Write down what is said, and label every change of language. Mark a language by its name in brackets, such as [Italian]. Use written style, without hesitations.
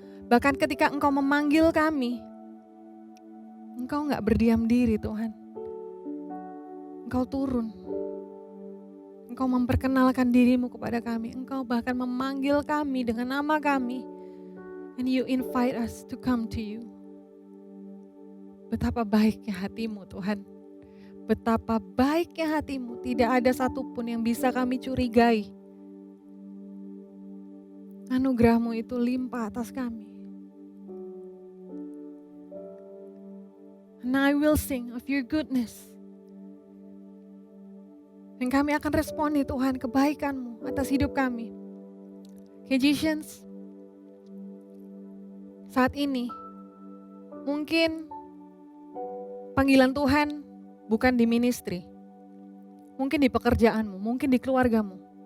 [Indonesian] Bahkan ketika Engkau memanggil kami, Engkau gak berdiam diri Tuhan. Engkau turun. Engkau memperkenalkan diri-Mu kepada kami. Engkau bahkan memanggil kami dengan nama kami. [English] And you invite us to come to you. [Indonesian] Betapa baiknya hati-Mu Tuhan. Betapa baiknya hati-Mu. Tidak ada satupun yang bisa kami curigai. Anugerah-Mu itu limpah atas kami. [English] And I will sing of your goodness. [Indonesian] Dan kami akan responi Tuhan kebaikan-Mu atas hidup kami. Magicians, saat ini mungkin panggilan Tuhan bukan di ministry, mungkin di pekerjaanmu, mungkin di keluargamu.